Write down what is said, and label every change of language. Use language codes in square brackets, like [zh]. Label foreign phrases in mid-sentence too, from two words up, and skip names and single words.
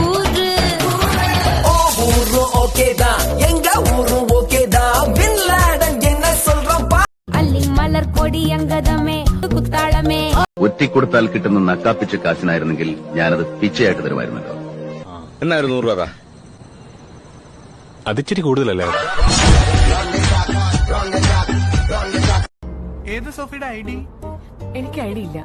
[ta] ஊரு okay டா எங்க ஊரு okay டா bin laden என்ன சொல்றான் பா அல்லி மலர் கொடி அங்கதமே குற்றாலமே [ml] ഒറ്റിക്കൊടുത്താൽ കിട്ടുന്ന നക്കാപ്പിച്ച കാശിനായിരുന്നെങ്കിൽ ഞാനത് പിച്ചയായിട്ട് തരുമായിരുന്നല്ലോ. എന്നായിരുന്നു 100 രൂപ? അതിച്ചിരി കൂടുതലല്ലേ? ഏത് സോഫിയുടെ ഐ ഡി? എനിക്ക് ഐഡിയ ഇല്ല.